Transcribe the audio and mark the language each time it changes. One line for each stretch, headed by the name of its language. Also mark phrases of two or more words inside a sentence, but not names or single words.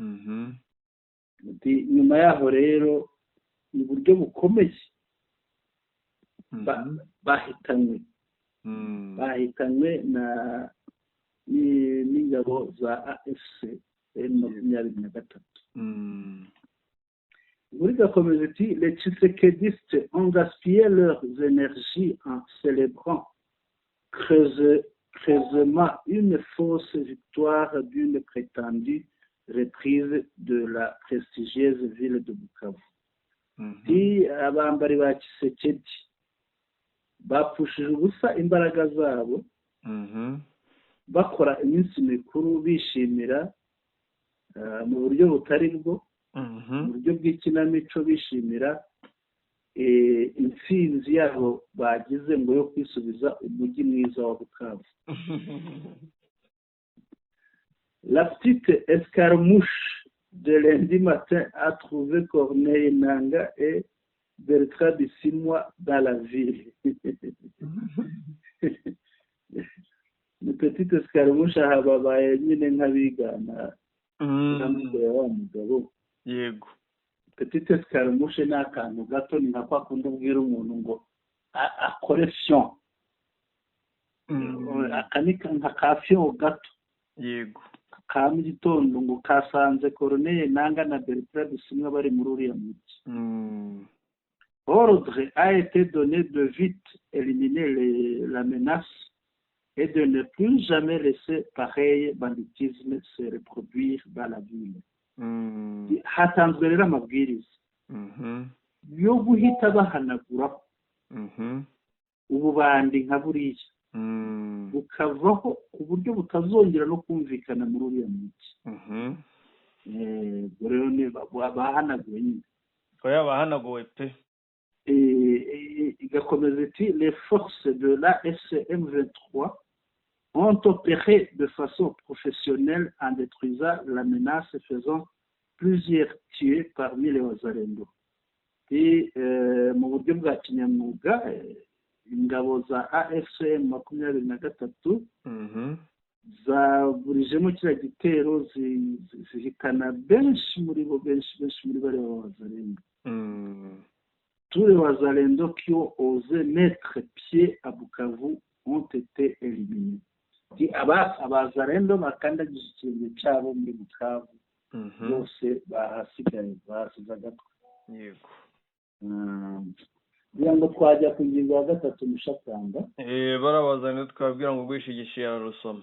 Kinyarwanda: Nyuma yaho rero mu buryo bukomeye bahitanywe n'ingabo za AFC M23. Muri gakomeza iti
French: les Tshisekedistes ont gaspillé leurs énergies en célébrant creusement une fausse victoire d'une prétendue reprise de la prestigieuse ville de Bukavu.
Kinyarwanda: Ti abambari ba Tshisekedi bapfushije ubusa imbaraga zabo bakora iminsi mikuru bishimira mu buryo butari bwo mu buryo bw'ikinamico bishimira intsinzi yabo bagize ngo yo kwisubiza umujyi mwiza wa Bukavu.
French: La petite escarmouche de lundi matin a trouvé Corneille Nangaa et Bertrand Bisimwa dans la ville. Une petite escarmouche
Kinyarwanda: hababaye nyine nk'abigana n'amugore wa mugabo. Yego.
French: Petite escarmouche
Kinyarwanda: ni akantu gato ni nka kwa kundi ubwira umuntu ngo akore fion. Nka ka fion gato. Yego. Ka mu gitondo ngo kasanze Corneille Nangaa na Bertrand Bisimwa bari muri uriya mujyi.
French: Ordre a été donné de vite éliminer la menace et de ne plus jamais laisser pareil banditisme se reproduire dans la ville.
Kinyarwanda: Hatanzwe rero amabwiriza yo guhita bahanaguraho ububandi nka buriya bukavaho ku buryo butazongera no kumvikana muri uriya mujyi. Rero ni bahanaguwe nyine bahanaguwe pe. Igakomeza iti
French: les forces de la M23 ont opéré de façon professionnelle en détruisant la menace, faisant plusieurs tués parmi les Wazalendo.
Kinyarwanda: Mu buryo bwa kinyamwuga ingabo za AFC M23 zaburijemo kiriya gitero zihitana benshi muri bo bari Wazalendo.
French: tous les Wazalendo qui ont osé mettre pied à Bukavu ont été éliminés.
Kinyarwanda: Abazalendo bakandagije ikirenge cyabo muri Bukavu bose bahasigaye bahasize agatwe. Yego. Kugira ngo twajya ku ngingo ya gatatu mushakamba. Barabazanira twabwira ngo gwishigishe yarusoma.